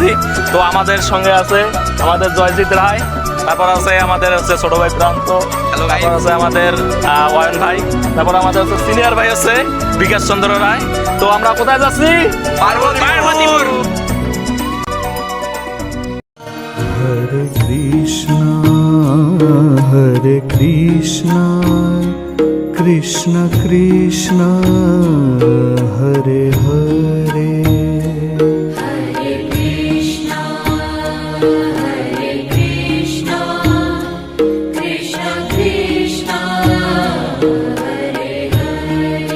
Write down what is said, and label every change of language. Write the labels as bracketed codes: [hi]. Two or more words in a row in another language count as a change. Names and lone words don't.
[bn] তো আমাদের সঙ্গে আছে আমাদের জয়জিৎ রায়, তারপর আছে আমাদের হচ্ছে ছোট ভাই প্রান্ত, তারপর আছে আমাদের অয়ন ভাই, তারপর আমাদের হচ্ছে সিনিয়র ভাই আছে বিকাশ চন্দ্র রায়। তো আমরা কোথায় যাচ্ছি? পার্বতীপুর। [sa] হরে কৃষ্ণ কৃষ্ণ কৃষ্ণ হরে হরে, हरे कृष्ण कृष्ण कृष्ण हरे हरे.